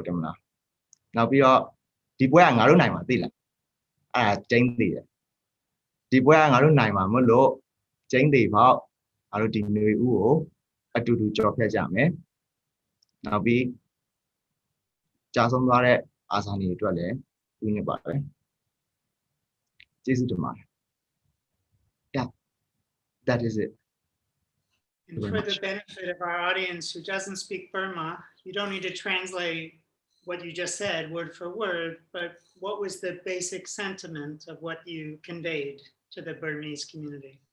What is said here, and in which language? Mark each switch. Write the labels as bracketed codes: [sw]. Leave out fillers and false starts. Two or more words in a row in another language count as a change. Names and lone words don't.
[my] တယ်မလားနောက်ပြီးတော့ဒီပွဲကငါတို့နိုင်မှာသိလားအဲ့ဒါကျင်းသေးတယ်ဒီပွဲကငါတို့နိုင်မှာမလို့ကျင်းသေးပေါ့ငါတို့ဒီຫນွေဥကိုအတူတူကြော်ဖြတ်ကြမယ်နောက်ပြီးကြာဆုံးသွားတဲ့အာဇာနည်တွေအတွက်လည်းဥညွတ်ပါတယ်ကျေးဇူးတင်ပါတယ် [en] Yeah that is it And for the benefit of our audience who doesn't speak Burma, you don't need to translate what you just said word for word, but what was the basic sentiment of what you conveyed to the Burmese community?